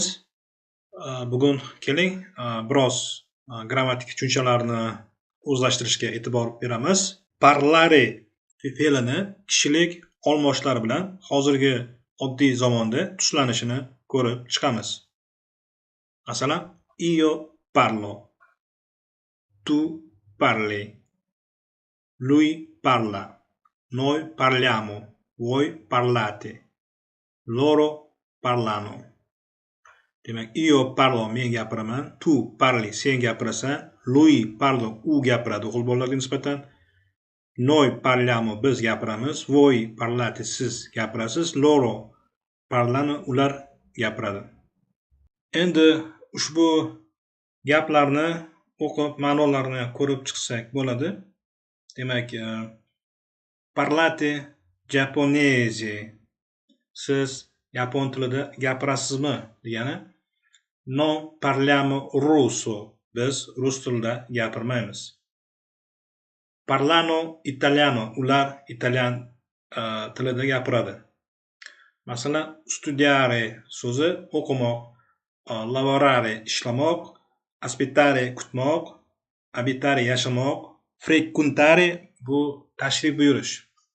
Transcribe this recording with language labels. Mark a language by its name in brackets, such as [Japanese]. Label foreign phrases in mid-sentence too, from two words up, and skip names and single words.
[Uzbek] Bugun keling biroz grammatik tushunchalarni o'zlashtirishga e'tibor beramiz. Parlare fe'lini kishilik olmoshlar bilan hozirgi oddiy zamonda tuslanishini ko'rib chiqamiz. Masalan, [Italian] io parlo, tu parli, lui parla, noi parliamo, voi parlate, loro parlano. [Uzbek] Demak, [Italian] io parlo [Uzbek] men gapiraman, [Italian] tu parli [Uzbek] sen gapirasan, [Italian] lui parlo [Uzbek] u gapiradi o'g'il bolalarga nisbatan, [Italian] noi parliamo [Uzbek] biz gapiramiz, [Italian] voi parlate [Uzbek] siz gapirasiz, [Italian] loro parlano [Uzbek] ular gapiradi. Endi ushbu gaplarni o'qib ma'nolarini ko'rib chiqsak bo'ladi. Demak, [Italian] parlate giapponese, [Uzbek] siz yapon tilida gapirasizmi degani. [Italian] Non parliamo russo, [Uzbek] biz rus tilida gapirmaymiz. [Italian] Parlano italiano, [Uzbek] ular italyan tilida gapiradi. Masalan, studiare so'zi o'qimoq, lavorare ishlamoq, aspettare kutmoq, abitare yashamoq, frequentare bu tashrif buyurish.